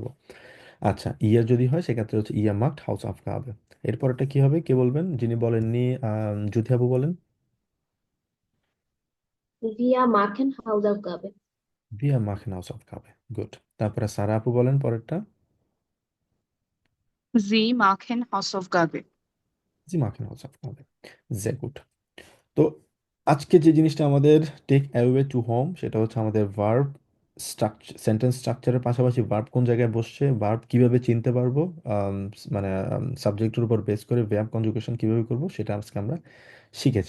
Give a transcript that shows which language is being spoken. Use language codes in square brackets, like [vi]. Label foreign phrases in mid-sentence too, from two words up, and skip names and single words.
[bn] আচ্ছা, ইয়ার যদি হয় সেক্ষেত্রে হচ্ছে [de] ihr macht Hausaufgaben. [bn] এরপরটা কি হবে কে বলবেন? যিনি বলেননি, জ্যোতি আপু বলেন। [de] Wir machen Hausaufgaben. Wir machen Hausaufgaben. [bn] গুড। তারপরে সারা আপু বলেন পরেরটা। [de] Sie machen Hausaufgaben. Sie machen Hausaufgaben. sehr gut। [bn] তো আজকে যে জিনিসটা আমাদের [en] take away to home [bn] সেটা হচ্ছে আমাদের [en] verb structure, sentence structure [bn] পাশাপাশি ভার্ব কোন জায়গায় বসছে, ভার্ব কিভাবে চিনতে পারবো, মানে সাবজেক্টের উপর বেস করে [en] verb conjugation [bn] কিভাবে করব সেটা আজকে আমরা শিখেছি।